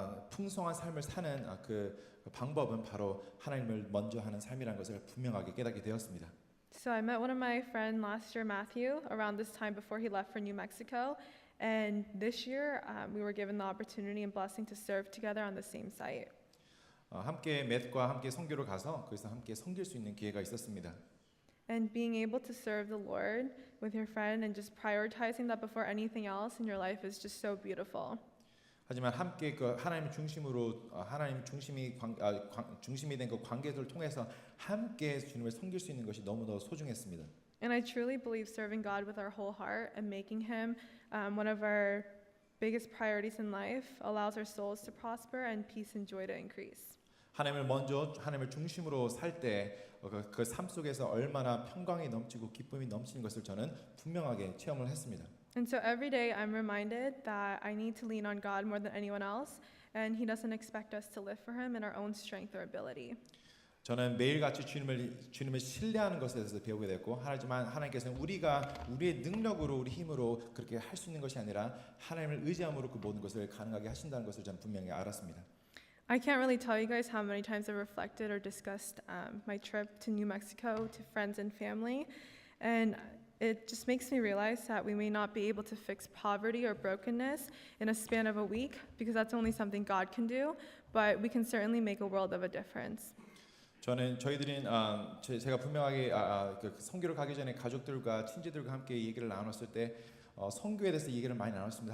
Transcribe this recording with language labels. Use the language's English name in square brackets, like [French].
[Korean] 풍성한 삶을 사는 그 방법은 바로 하나님을 먼저 하는 삶이라는 것을 분명하게 깨닫게 되었습니다. [English] So I met one of my friends last year, Matthew, around this time before he left for New Mexico. And this year, we were given the opportunity and blessing to serve together on the same site. [Korean] 함께 맷과 함께 선교를 가서 거기서 함께 섬길 수 있는 기회가 있었습니다. [English] And being able to serve the Lord with your friend and just prioritizing that before anything else in your life is just so beautiful. [Korean] 하지만 함께 그 하나님 중심으로 하나님 중심이 된 그 관계들을 통해서 함께 주님을 섬길 수 있는 것이 너무나 소중했습니다. [English] And I truly believe serving God with our whole heart and making Him one of our biggest priorities in life allows our souls to prosper and peace and joy to increase. [Korean] 하나님을 먼저 하나님을 중심으로 살 때 그 삶 속에서 얼마나 평강이 넘치고 기쁨이 넘치는 것을 저는 분명하게 체험을 했습니다. [English] And so every day I'm reminded that I need to lean on God more than anyone else, and He doesn't expect us to live for Him in our own strength or ability. [Korean] 저는 매일같이 주님을 신뢰하는 것에 대해서 배우게 됐고, 하지만 하나님께서는 우리가 우리의 능력으로 우리 힘으로 그렇게 할 수 있는 것이 아니라 하나님을 의지함으로 그 모든 것을 가능하게 하신다는 것을 저는 분명히 알았습니다. [English] I can't really tell you guys how many times I've reflected or discussed my trip to New Mexico to friends and family, and it just makes me realize that we may not be able to fix poverty or brokenness in a span of a week because that's only something God can do, but we can certainly make a world of a difference. [Korean] 저희들은 제가 분명하게 그 선교를 가기 전에 가족들과 친지들과 함께 얘기를 나눴을 때 선교에 대해서 얘기를 많이 나눴습니다.